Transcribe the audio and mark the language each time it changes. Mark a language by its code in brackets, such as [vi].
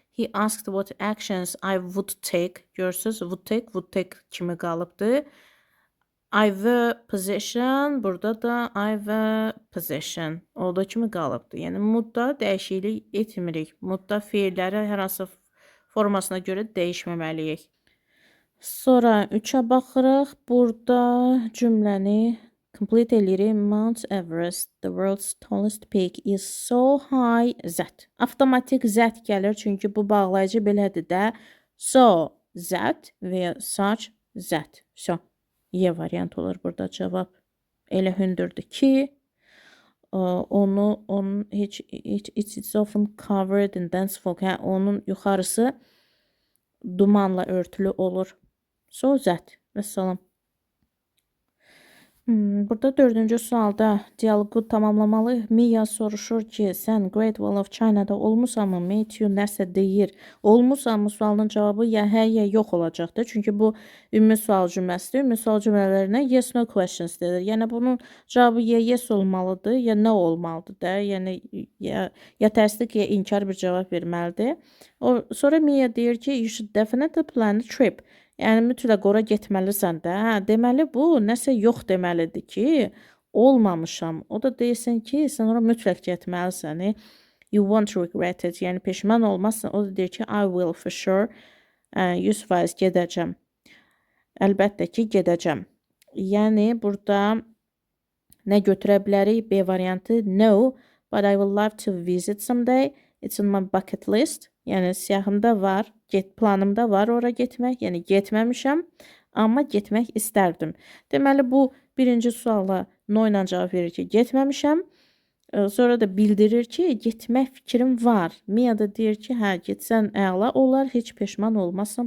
[en] He asked what actions I would take. [az] Görürsünüz, would take kimi qalıbdır. [en] I were position. Burada da I were position. [az] Olduğu kimi qalıbdır. Yəni, mudda dəyişiklik etmirik. Mudda feilləri hər hansı formasına görə dəyişməməliyik. Sonra 3-ə baxırıq. Burada cümləni complete eləyirik. [en] Mount Everest, the world's tallest peak, is so high that. [az] Avtomatik that gəlir, çünki bu bağlayıcı belədir də. [en] So, that və such, that. [az] So, Y variant olur burada cavab. Elə hündürdür ki, onun [en] it's often covered in dense fog. [az] Hə, onun yuxarısı dumanla örtülü olur. So, that. Vəssalam. Burada dördüncü sualda dialoqu tamamlamalı. Mia soruşur ki, sən Great Wall of China'da olmusanmı? Matthew nəsə deyir. Olmusanmı sualının cavabı ya hə ya yox olacaqdır. Çünki bu ümumi sual cümləsidir. Ümumi sual cümlələrinə yes no questions deyilir. Yəni bunun cavabı ya yes olmalıdır, ya no olmalıdır da. Yəni ya təsdiq ya inkar bir cavab verməlidir. Sonra Mia deyir ki, [en] you should definitely plan a trip. [az] Yəni mütləq ora getməlisən də. Hə, deməli bu nəsə yox deməlidir ki, olmamışam. O da deyirsən ki, sən ora mütləq getməlisən. [en] You won't regret it. [az] Yəni peşman olmazsan. O da deyir ki, [en] I will for sure. [az] 100% gedəcəm. Əlbəttə ki, gedəcəm. Yəni burada nə götürə bilərik? [en] B variantı no, but I would love to visit someday. It's on my bucket list. [az] Yəni siyahımda var, planımda var ora getmək. Yəni getməmişəm, amma getmək istərdim. Deməli bu birinci suala no ilə cavab verir ki, getməmişəm. Sonra da bildirir ki, getmək fikrim var. Mia da deyir ki, hə, getsən əla olar, heç peşman olmazsan.